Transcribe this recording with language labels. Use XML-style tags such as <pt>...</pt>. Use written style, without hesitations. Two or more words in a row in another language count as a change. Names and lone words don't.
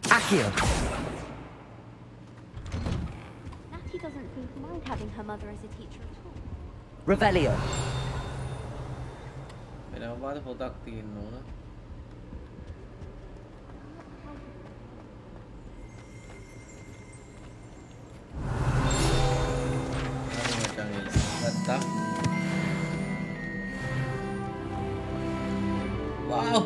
<en>Accio. Natty doesn't seem to mind having her mother as a teacher at all. Revelio.</en> <si>වෙනවාද පොතක් තියෙන්න ඕන. හරි මචං ගත්තා.</si> <en>Wow.</en>